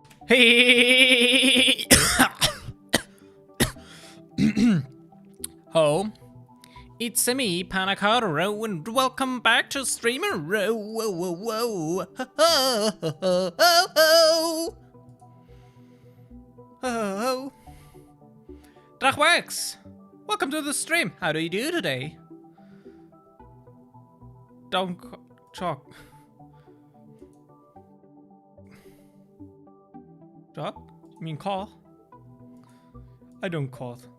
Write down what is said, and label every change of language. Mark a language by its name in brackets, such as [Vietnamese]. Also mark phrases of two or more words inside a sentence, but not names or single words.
[English] Hey! Ho, it's me, Panacaro, and welcome back to Streamer Row. Whoa, whoa, whoa. Ho, ho, ho, ho, ho. Ho. FicsIt-Networks, welcome to the stream. How do you do today? Don't talk. Talk? You mean call? I don't call.